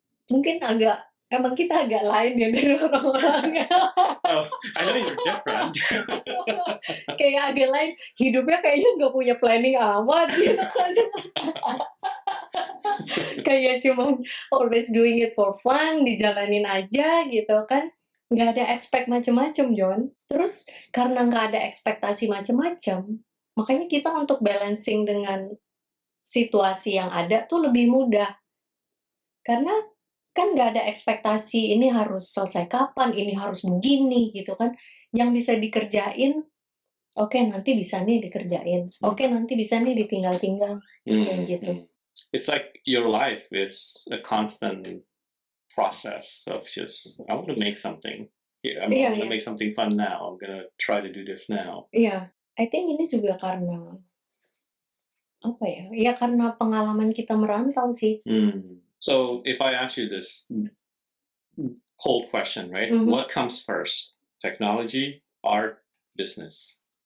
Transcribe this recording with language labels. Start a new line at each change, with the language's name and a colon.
Indonesian: Mungkin emang kita agak lain ya dari orang-orang.
English: Oh, I know you're different.
Indonesian: Kayak agak lain, hidupnya kayaknya nggak punya planning amat gitu kan. Kayak cuman
English: always doing it for fun,
Indonesian: dijalanin aja gitu kan. Nggak ada expect macem-macem, John. Terus karena nggak ada ekspektasi macem-macem, makanya kita untuk balancing dengan situasi yang ada tuh lebih mudah. Karena kan nggak ada ekspektasi ini harus selesai kapan, ini harus begini gitu kan. Yang bisa dikerjain, oke nanti bisa nih dikerjain. Oke nanti bisa nih ditinggal-tinggal. Kayak gitu.
English: It's like your life is a constant process of just, I want to make something. Yeah, I'm
Indonesian: Iya,
English: going to
Indonesian: iya.
English: make something fun now. I'm going to try to do this now.
Indonesian: Iya,
English: I think
Indonesian: ini juga karena apa ya? Ya karena pengalaman kita merantau sih.
English: So if I ask you this cold question, right? Mhm. What comes first? Technology, art, business?